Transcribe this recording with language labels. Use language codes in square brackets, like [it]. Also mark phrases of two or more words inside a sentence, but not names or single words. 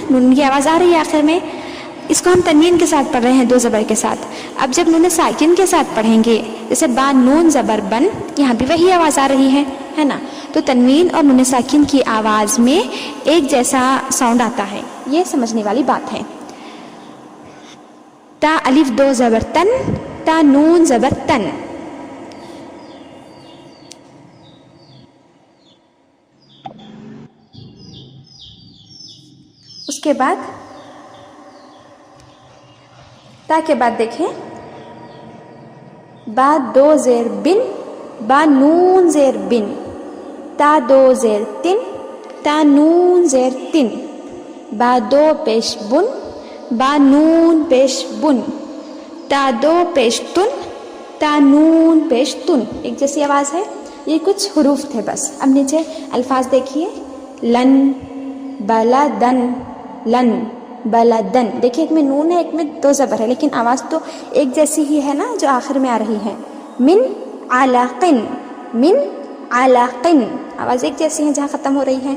[ur] نون کی آواز آ رہی ہے آخر میں، اس کو ہم تنوین کے ساتھ پڑھ رہے ہیں دو زبر کے ساتھ۔ اب جب نون ساکن کے ساتھ پڑھیں گے، جیسے با نون زبر بن، یہاں بھی وہی آواز آ رہی ہے نا؟ تو تنوین اور نون ساکن کی آواز میں ایک جیسا ساؤنڈ آتا ہے، یہ سمجھنے والی بات ہے۔ تا الف دو زبر تن، تا نون زبر تن۔ اس کے بعد تا کے بعد دیکھیں، با دو زیر بن، با نون زیر بن، تا دو زیر تن، تا نون زیر تن، با دو پیش بن، با نون پیش بن، تا دو پیش تن، تا نون پیش تن۔ ایک جیسی آواز ہے، یہ کچھ حروف تھے بس۔ اب نیچے الفاظ دیکھیے، لن، بلدن، لن، بلدن۔ دیکھیے ایک میں نون ہے، ایک میں دو زبر ہے، لیکن آواز تو ایک جیسی ہی ہے نا جو آخر میں آ رہی ہے۔ [ar] من علاقن، من علاقن، [ur] آواز ایک جیسی ہے جہاں ختم ہو رہی ہے۔